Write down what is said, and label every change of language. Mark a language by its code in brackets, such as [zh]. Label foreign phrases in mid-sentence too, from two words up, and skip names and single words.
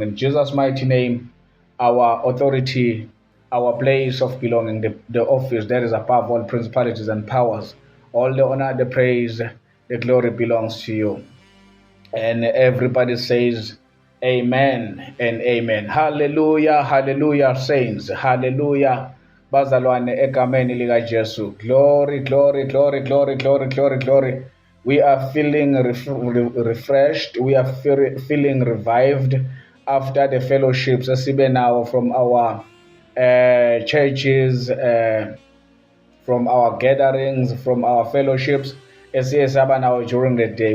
[en] In Jesus' mighty name, our authority, our place of belonging, the office that is above all principalities and powers, all the honor, the praise, the glory belongs to you. And everybody says amen and amen. Hallelujah, hallelujah, saints. Hallelujah. [zu] Bazalwane egameni lika Jesu. [en] Glory, glory, glory, glory, glory, glory, glory. We are feeling refreshed. We are feeling revived after the fellowships esibe now from our churches, from our gatherings, from our fellowships esiyesaba now during the day.